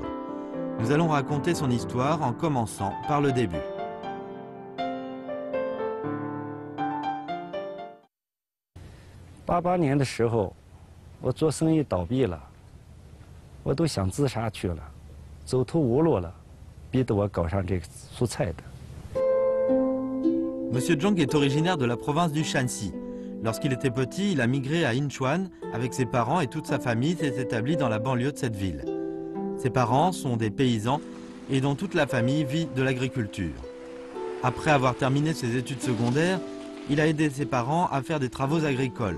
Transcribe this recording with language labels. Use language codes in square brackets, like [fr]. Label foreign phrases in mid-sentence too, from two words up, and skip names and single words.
[fr] Nous allons raconter son histoire en commençant par le début. [zh] 88 年的时候，我做生意倒闭了，我都想自杀去了，走投无路了，逼得我搞上这个蔬菜的。 [fr] Monsieur Zhang est originaire de la province du Shanxi. Lorsqu'il était petit, il a migré à Yinchuan avec ses parents et toute sa famille s'est établie dans la banlieue de cette ville. Ses parents sont des paysans et dont toute la famille vit de l'agriculture. Après avoir terminé ses études secondaires, il a aidé ses parents à faire des travaux agricoles.